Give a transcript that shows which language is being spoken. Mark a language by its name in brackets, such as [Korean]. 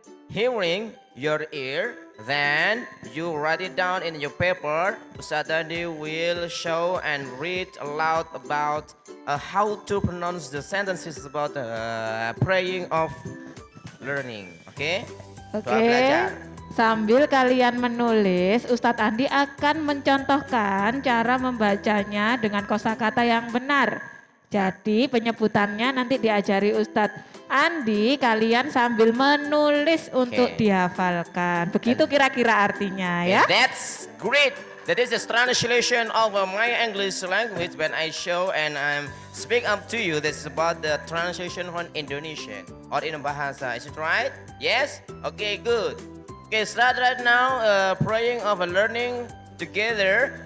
[English] hearing your ear, then you write it down in your paper. Ustaz Andi will show and read aloud about how to pronounce the sentences about praying of learning. [Indonesian] Oke? Doa belajar. Sambil kalian menulis, Ustadz Andi akan mencontohkan cara membacanya dengan kosakata yang benar. Jadi penyebutannya nanti diajari Ustadz Andi, kalian sambil menulis untuk dihafalkan. Begitu kira-kira artinya ya. [English] That's great. That is the translation of my English language when I show and I'm speak up to you. This is about the translation from Indonesian or in bahasa. Is it right? Yes? Okay, good. Okay, start right now praying of a learning together.